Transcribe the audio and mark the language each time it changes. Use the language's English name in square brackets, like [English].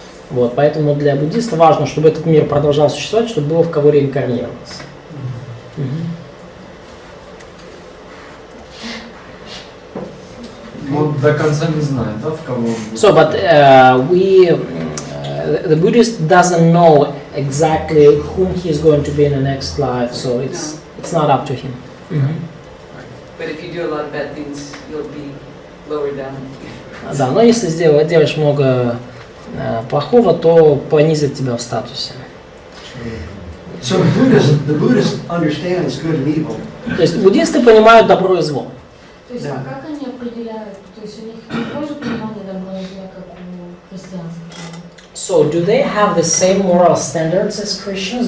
[Russian] Вот, поэтому для буддиста важно, чтобы этот мир продолжал существовать, чтобы было в кого реинкарнироваться. Вот до конца не знает, да, в кого он будет. [English] So, but the Buddhist doesn't know exactly whom he is going to be in the next life, so it's not up to him. But if you do a lot of bad things, you'll be lower down. [Russian] Да, но если делаешь много плохого, то понизит тебя в статусе. [English] So the Buddhist understands good and evil. [Russian] То есть буддисты понимают добро и зло. То есть, Да. а как они определяют? То есть у них такое же понимание добра и зла, как у христианских? [English] So, do they have the same moral standards as Christians?